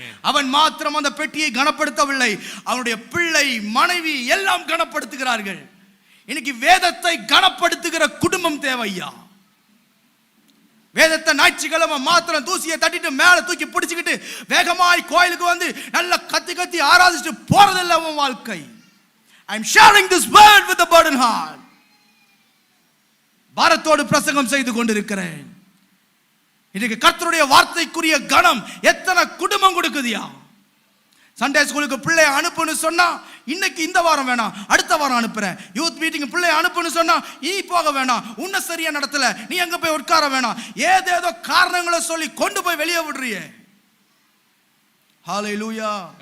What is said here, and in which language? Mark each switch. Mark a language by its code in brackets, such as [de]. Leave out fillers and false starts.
[ta] அவன் மாத்திரம் அந்த பெட்டியை கனப்படுத்தவில்லை, அவனுடைய பிள்ளை, மனைவி எல்லாம் கனப்படுத்துகிறார்கள். இன்னைக்கு வேதத்தை கனப்படுத்துகிற குடும்பம் தேவையா? வேதத்தை ஞாயிற்றுக்கிழமை மாத்திரம் தூசியை தட்டிட்டு மேல தூக்கி பிடிச்சுக்கிட்டு வேகமாய் கோயிலுக்கு வந்து நல்ல கத்தி கத்தி ஆராதிச்சுட்டு போறதில்ல உன் வாழ்க்கை. [en] I am sharing this word with a burden heart. [ta] பாரத்தோடு பிரசங்கம் செய்து கொண்டிருக்கிறேன். இன்னைக்கு கர்த்தருடைய வார்த்தைக்குரிய கனம் எத்தனை குடும்பம் கொடுக்குதியா? சண்டே ஸ்கூலுக்கு பிள்ளைய அனுப்புன்னு சொன்னா இன்னைக்கு இந்த வாரம் வேணாம், அடுத்த வாரம் அனுப்புறேன். யூத் மீட்டிங் பிள்ளைய அனுப்புன்னு சொன்னா நீ போக வேணாம், உன்னை சரியா நடத்தல, நீ எங்க போய் உட்கார வேணாம், ஏதேதோ காரணங்களை சொல்லி கொண்டு போய் வெளியே விடுறியே. ஹalleluya.